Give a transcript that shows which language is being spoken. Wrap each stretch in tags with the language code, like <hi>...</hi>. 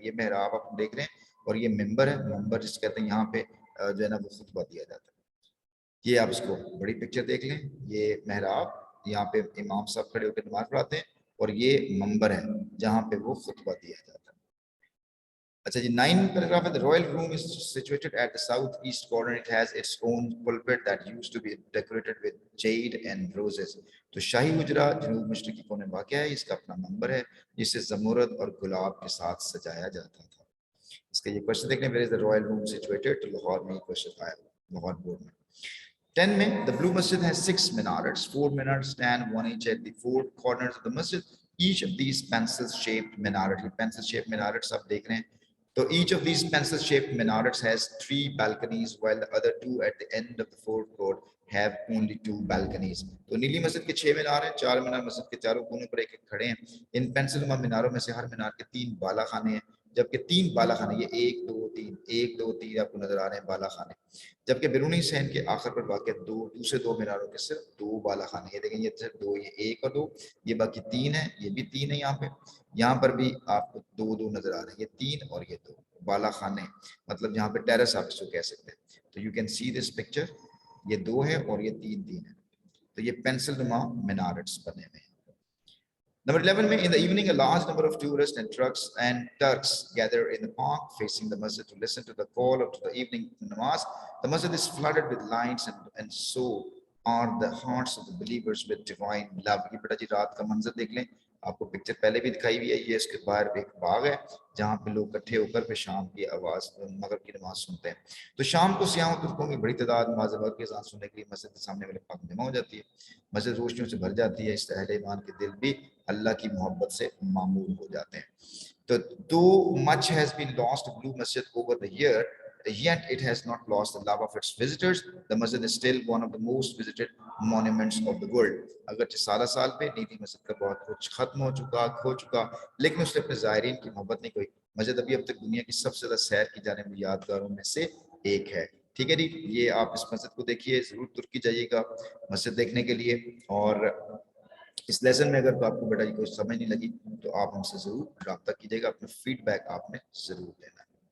<ur>بیٹا یہ محراب آپ دیکھ رہے ہیں، اور یہ منبر ہے. منبر جس کہتے ہیں یہاں پہ جو ہے نا وہ خطبہ دیا جاتا ہے. یہ آپ اس کو بڑی پکچر دیکھ لیں. یہ محراب، یہاں پہ امام صاحب کھڑے ہو کے نماز پڑھاتے ہیں، اور یہ منبر ہے جہاں پہ وہ خطبہ دیا جاتا ہے. اچھا جی 9 paragraph.</ur> <en>The royal room is situated at the southeast corner. It has its own pulpit that used to be decorated with jade and roses.</en> <ur>تو شاہی حجرہ جنوب مشرقی کونے میں واقع ہے. اس کا اپنا منبر ہے جسے زمرد اور گلاب کے ساتھ سجایا جاتا تھا. اس کا یہ کوشچن دیکھیں،</ur> <en>where is the royal room situated؟</en> <ur>تو لاہور میں یہ کوشچن آیا، لاہور بورڈ میں.</ur> <en>10 میں the blue masjid has 6 minarets. 4 minarets stand one each at the 4 corners of the masjid. Each of these pencil shaped minaret, pencil shaped minarets</en> <ur>آپ دیکھ رہے ہیں.</ur> <en>So each of these pencil shaped minarets has 3 balconies, while the other 2 at the end of the forecourt have only 2 balconies.</en> <ur>تو نیلی مسجد کے 6 مینار ہیں، 4 مینار مسجد کے چاروں کونوں پر ایک ایک کھڑے ہیں. ان پینسل نما میناروں میں سے ہر مینار کے 3 بالا خانے ہیں، جبکہ 3 بالا خانے، یہ 1 2 3 1 2 3 آپ کو نظر آ رہے ہیں بالا خانے. جبکہ بیرونی صحن کے آخر پر واقع دوسرے 2 میناروں کے صرف 2 بالا خانے. یہ دیکھیں یہ صرف 2، یہ 1 اور 2، یہ باقی 3 ہے، یہ بھی 3 ہے. یہاں پر بھی آپ کو 2 نظر آ رہے ہیں، یہ 3 اور یہ 2 بالا خانے، مطلب جہاں پہ ٹیرس آپ اس کو کہہ سکتے ہیں. تو</ur> <en>you can see this picture,</en> <ur>یہ 2 ہے اور یہ 3 ہے. تو یہ پینسل نما مینارٹس بنے ہوئے ہیں.</ur> <en>Number 11 میں in the evening a large number of tourists and Turks gather in the park facing the masjid to listen to the call of the evening namaz. The masjid is flooded with lights and so are the hearts of the believers with divine love.</en> <ur>یہ بیٹا جی رات کا منظر دیکھ لیں. آپ کو picture پہلے بھی دکھائی ہوئی ہے. یہ اس کے باہر ایک باغ ہے جہاں پہ لوگ اکٹھے ہو کر پھر شام کی آواز مغرب کی نماز سنتے ہیں. تو شام کو سیاحوں ترکوں کی بڑی تعداد نماز وقت کی اذان سننے کے لیے مسجد کے سامنے والے پاک جمع ہو جاتی ہے. مسجد روشنیوں سے بھر جاتی ہے. اس سے اہل ایمان کے دل بھی اللہ کی محبت سے معمور ہو جاتے ہیں.</ur> <en>تو though much has been lost to Blue Masjid over the year, yet it has not lost the love of its visitors. The masjid is still one of the most visited monuments of the world.</en> <ur>اگرچہ سالہ سال پہ نیلی مسجد کا بہت کچھ ختم ہو چکا کھو چکا لیکن اس نے اپنے زائرین کی محبت نہیں کھوئی. مسجد اب تک دنیا کی سب سے زیادہ سیر کی جانے والی یادگاروں میں سے ایک ہے. ٹھیک ہے جی, یہ آپ اس مسجد کو دیکھیے, ضرور ترکی جائیے گا مسجد دیکھنے کے لیے. اور اس لیسن میں اگر آپ کو بیٹا یہ کوئی سمجھ نہیں لگی تو آپ ہم سے ضرور رابطہ کیجیے گا, اپنا فیڈ بیک آپ نے ضرور دینا ہے.</ur>